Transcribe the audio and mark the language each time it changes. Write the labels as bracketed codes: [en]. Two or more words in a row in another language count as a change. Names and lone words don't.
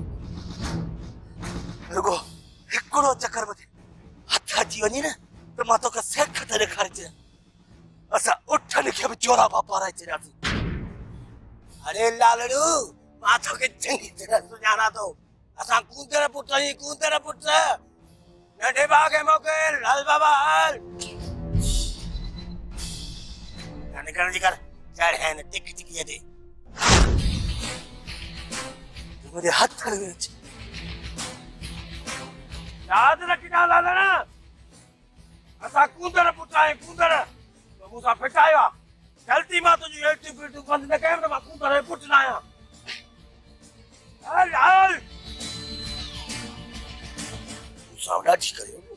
[sd] रुगो हिकिड़ो चकर में हथ अची वञे न त मां तोखे सेख ते ॾेखारे छॾियां असां उठनि खे बि चोरा वापाराए छॾियासीं अरे लालड़ू मां तोखे चङी तरह सुञाणा थो असां कूंदर पुट नंढे भाउ खे मोकिल हल बाबा हल निकरण जी कर चढ़ है न टिक टिकीअ ते मुंहिंजे हथ में अच यादि रखिजां लालण असां कूंदर पुट आहियूं कूंदर तो मूंसां फिटायो आहे ग़लती मां तुंहिंजी हेठियूं पीठियूं बंदि न कयमि त मां कूंदर जो पुट न आहियां हल हल मूंसां ॾाढी करियो